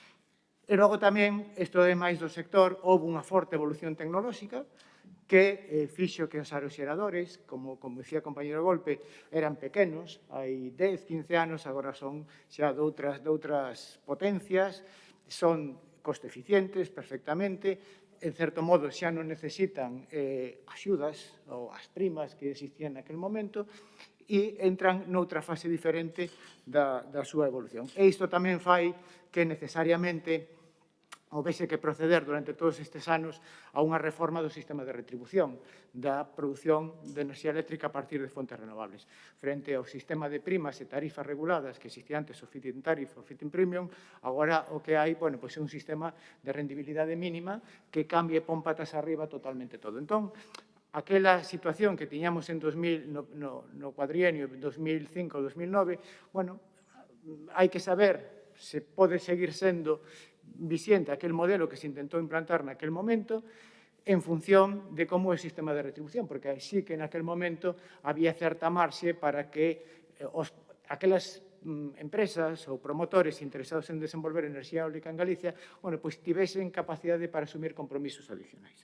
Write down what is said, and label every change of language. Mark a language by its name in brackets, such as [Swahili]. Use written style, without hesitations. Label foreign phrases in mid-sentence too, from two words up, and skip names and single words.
[Galician] E logo tamén, isto é máis do sector, houve unha forte evolución tecnolóxica que fixo que os aeroxeradores, como dicía o compañero Golpe, eran pequenos, hai 10, 15 anos, agora son xa de outras potencias, son coste eficientes perfectamente, en certo modo xa non necesitan axudas ou as primas que existían naquele momento e entran noutra fase diferente da súa evolución. E isto tamén fai que necesariamente houvese que proceder durante todos estes anos a unha reforma do sistema de retribución da produción de enerxía eléctrica a partir de fontes renovables. Frente ao sistema de primas e tarifas reguladas que existía antes, o [English] feed-in tariff, [Galician] o [English] feed-in premium, [Galician] agora o que hai, bueno, pois é un sistema de rendibilidade mínima que cambia e pon patas arriba totalmente todo. Entón, aquela situación que tiñamos en 2000, no cuadrienio 2005-2009, bueno, hai que saber se pode seguir sendo vixente aquel modelo que se intentou implantar naquel momento en función de como é o sistema de retribución, porque sí que naquel momento había certa marxe para que aquelas empresas ou promotores interesados en desenvolver enerxía eólica en Galicia, bueno, pois tivesen capacidade para asumir compromisos adicionais.